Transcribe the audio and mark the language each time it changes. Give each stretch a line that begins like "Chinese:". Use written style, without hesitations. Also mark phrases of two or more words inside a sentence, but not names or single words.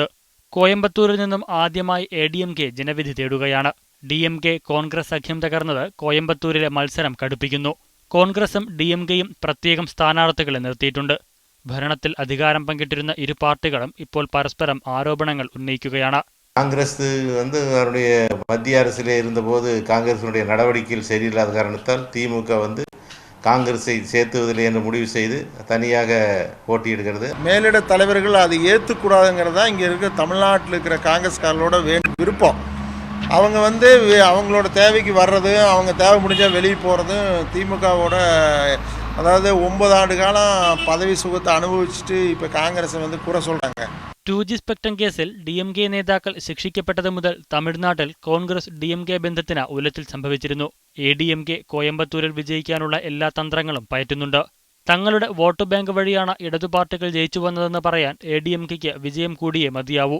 Malayalam: കോയമ്പത്തൂരിൽ നിന്നും ആദ്യമായി ADMK ജനവിധി തേടുകയാണ്. DMK കോൺഗ്രസ് സഖ്യം തകർന്നത് കോയമ്പത്തൂരിലെ മത്സരം കടുപ്പിക്കുന്നു. കോൺഗ്രസും DMKയും പ്രത്യേകം സ്ഥാനാർത്ഥികളെ നിർത്തിയിട്ടുണ്ട്. ഭരണത്തിൽ അധികാരം പങ്കിട്ടിരുന്ന ഇരു പാർട്ടികളും ഇപ്പോൾ പരസ്പരം ആരോപണങ്ങൾ ഉന്നയിക്കുകയാണ്.
Tamil: காங்கிரஸ் அவருடைய மத்திய அரசிலே இருந்தபோது காங்கிரஸினுடைய நடவடிக்கைகள் சரியில்லாத காரணத்தால் திமுக காங்கிரஸை சேர்த்துவதில்லை என்று முடிவு செய்து தனியாக போட்டியிடுகிறது. மேலிட தலைவர்கள் அதை ஏற்றுக்கூடாதுங்கிறதா இங்கே இருக்க தமிழ்நாட்டில் இருக்கிற காங்கிரஸ்காரர்களோட விருப்பம். அவங்க அவங்களோட தேவைக்கு வர்றது, அவங்க தேவை முடிஞ்சால் வெளியே போகிறது, திமுகவோட அதாவது 9 ஆண்டு காலம்
Malayalam: പദവി സുഖത്തെ അനുഭവിച്ചിട്ട് ഇപ്പോൾ കോൺഗ്രസ് കുറെ
Tamil: சொல்றாங்க.
Malayalam: 2G സ്പെക്ട്രം കേസിൽ DMK നേതാക്കൾ ശിക്ഷിക്കപ്പെട്ടത് മുതൽ തമിഴ്നാട്ടിൽ കോൺഗ്രസ് DMK ബന്ധത്തിന് ഉലച്ചിൽ സംഭവിച്ചിരുന്നു. ADMK കോയമ്പത്തൂരിൽ വിജയിക്കാനുള്ള എല്ലാ തന്ത്രങ്ങളും പയറ്റുന്നുണ്ട്. തങ്ങളുടെ വോട്ട് ബാങ്ക് വഴിയാണ് ഇടതു പാർട്ടികൾ ജയിച്ചു വന്നതെന്ന് പറയാൻ ADMKയ്ക്ക് വിജയം കൂടിയേ മതിയാവൂ.